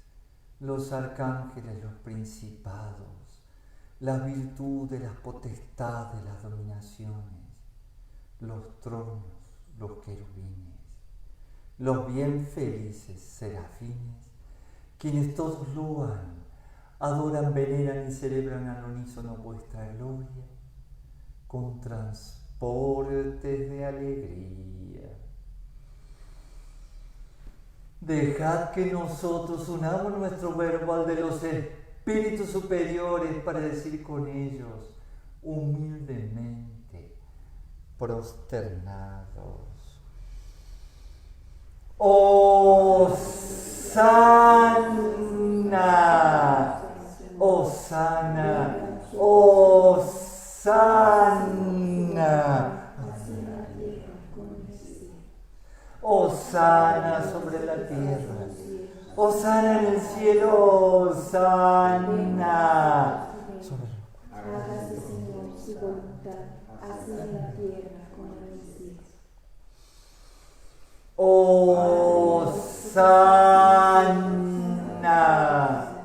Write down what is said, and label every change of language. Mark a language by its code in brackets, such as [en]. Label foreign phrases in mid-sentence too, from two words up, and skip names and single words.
[es] los arcángeles, los principados, las virtudes, las potestades, las dominaciones, los tronos, los querubines, los bien felices serafines, quienes todos loan, adoran, veneran y celebran al unísono vuestra gloria, con transportes de alegría. Dejad que nosotros unamos nuestro verbo al de los espíritus superiores para decir con ellos, humildemente, prosternados: Hosanna, Hosanna, Hosanna. Hosanna sobre la tierra, Hosanna en el cielo, Hosanna sobre la... Hágase, Señor, su voluntad, así en la tierra como en el cielo. Hosanna.